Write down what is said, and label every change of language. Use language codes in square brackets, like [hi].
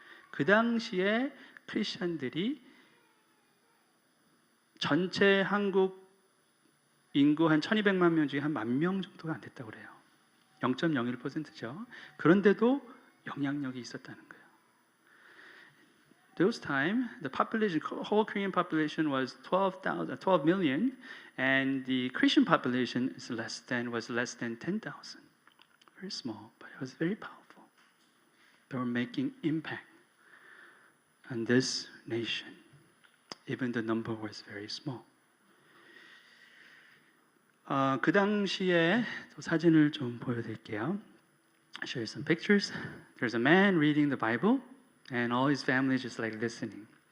[ko] 그 당시에 크리스천들이 전체 한국 인구 한 1200만 명 중에 한 10,000명 정도가 안 됐다고 그래요. 0.01%죠. 그런데도 영향력이 있었다는 거예요. [en] Those time, the population, whole Korean population was 12 million, and the Christian population was less than 10,000. Very small, but it was very powerful. They were making impact on this nation, even the number was very small. [ko] 그 당시에 또 사진을 좀 보여드릴게요. [en] I'll show you some pictures. There's a man reading the Bible. And all his family is just like listening.